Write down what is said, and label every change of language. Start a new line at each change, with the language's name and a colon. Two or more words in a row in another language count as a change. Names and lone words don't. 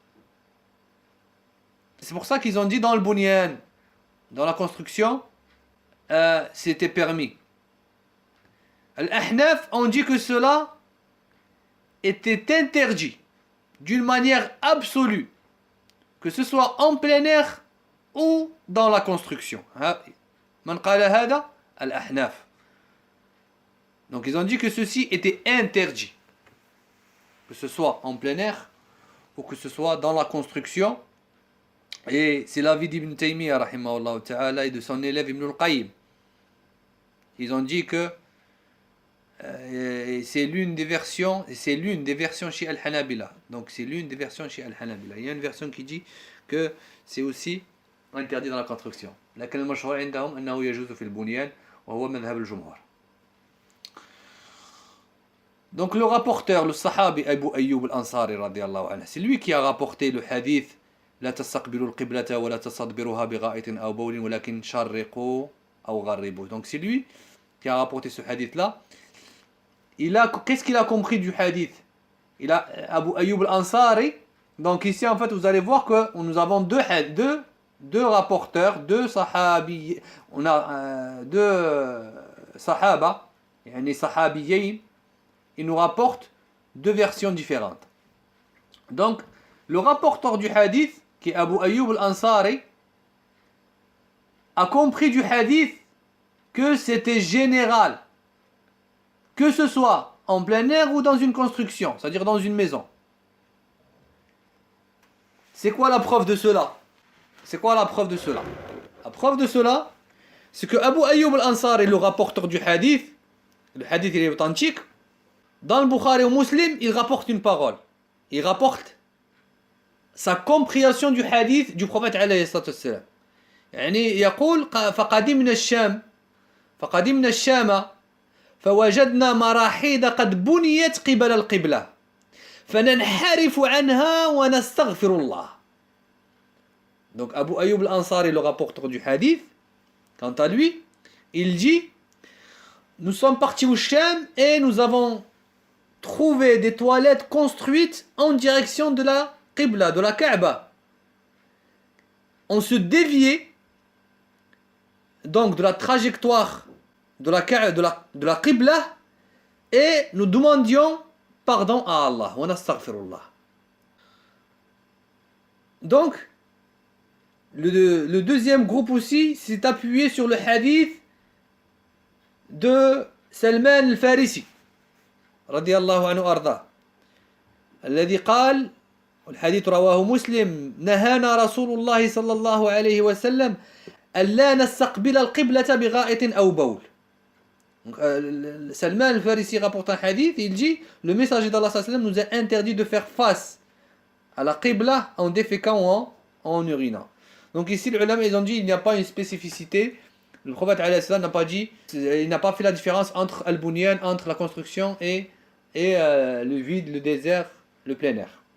French: C'est pour ça qu'ils ont dit dans le bunyan, dans la construction, c'était permis. Al-Ahnaf ont dit que cela était interdit d'une manière absolue, que ce soit en plein air ou dans la construction.
Arabic: من قال هذا الأحناف.
French: Donc ils ont dit que ceci était interdit, que ce soit en plein air ou que ce soit dans la construction. Et c'est l'avis d'Ibn Taymiyyah
Arabic: رحمه الله تعالى
French: et de son élève Ibn al-Qayyim. Ils ont dit que c'est l'une des versions chez Al-Hanabila. Donc c'est l'une des versions chez Al-Hanabila. Il y a une version qui dit que c'est aussi interdit dans la construction.
Arabic: لكن المشهور عندهم أنه يجوز في البنيان وهو مذهب الجمهور.
French: Donc le rapporteur, le sahabi Abu Ayyub al-Ansari
Arabic: رضي الله عنه,
French: c'est lui qui a rapporté le hadith
Arabic: لا تستقبلوا القبلة ولا تستدبروها بغائط أو بول ولكن شرقوا أو غربوا.
French: Donc c'est lui qui a rapporté ce hadith là. Qu'est-ce qu'il a compris du hadith? Abu Ayyub al-Ansari. Donc ici en fait vous allez voir que nous avons deux rapporteurs, deux sahabi, on a deux sahaba,
Arabic: يعني صحابيين,
French: ils nous rapportent deux versions différentes. Donc le rapporteur du hadith, qui est Abu Ayyub al-Ansari, a compris du hadith que c'était général, que ce soit en plein air ou dans une construction, c'est-à-dire dans une maison. C'est quoi la preuve de cela? La preuve de cela, c'est que Abu Ayyub al-Ansari, le rapporteur du hadith, le hadith il est authentique, dans le Bukhari ou Muslim, il rapporte une parole. Il rapporte sa compréhension du hadith du prophète
Arabic: عليه الصلاة والسلام. يعني يقول فقدمنا الشام فوجدنا مراحيض قد بنيت قبل القبلة فننحرف عنها ونستغفر الله.
French: Donc Abu Ayyub al-Ansari, le rapporteur du hadith, quant à lui, Il dit, nous sommes partis au Sham et nous avons trouvé des toilettes construites en direction de la Qibla, de la Kaaba. On se déviait donc de la trajectoire de la Qibla et nous demandions pardon à Allah.
Arabic: ونستغفر الله.
French: Donc, le deuxième groupe aussi s'est appuyé sur le hadith de Salman al-Farisi
Arabic: رضي الله عنه أرضاه الذي قال والحديث رواه مسلم نهانا رسول الله صلى الله عليه وسلم ألا نستقبل القبلة بغائط أو بول.
French: Salman al-Farisi rapporte un hadith, il dit le messager d'Allah sallam nous a interdit de faire face à la qibla en déféquant ou en urinant. Donc ici les ulama ils ont dit il n'y a pas une spécificité. Le prophète n'a pas dit, il n'a pas fait la différence entre al-bunyan, entre la construction et le vide, le désert, le plein air.